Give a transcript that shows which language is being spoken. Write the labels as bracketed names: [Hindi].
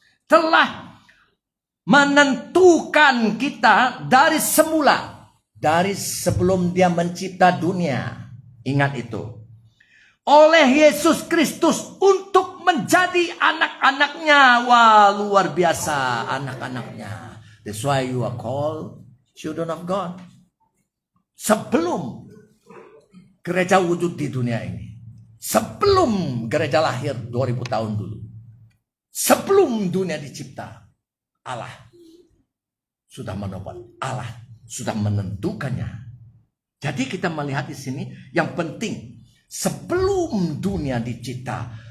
[Indonesian] Telah menentukan kita dari semula. Dari sebelum dia mencipta dunia. Ingat itu. Oleh Yesus Kristus untuk menjadi anak-anaknya. Wah, luar biasa anak-anaknya. [English] That's why you are called children of God. [Indonesian] Sebelum gereja wujud di dunia ini. Sebelum gereja lahir 2000 tahun dulu. Sebelum dunia dicipta. Allah sudah menopang. Allah sudah menentukannya. Jadi kita melihat di sini yang penting. Sebelum dunia dicipta.